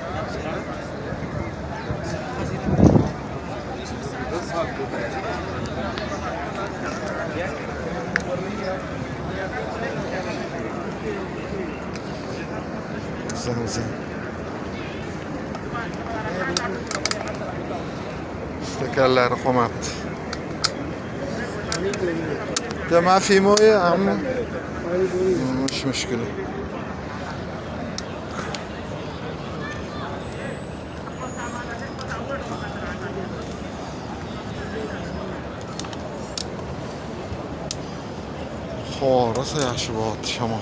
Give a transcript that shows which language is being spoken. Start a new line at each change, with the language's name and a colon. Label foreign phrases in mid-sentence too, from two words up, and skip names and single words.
Uzbek: Zamzam. Stakanlari qolmabdi.
Arabic: ده ما في مويه يا عمو؟ مش مشكلة.
Uzbek: rosa yaxshi bo'lyapti shamol.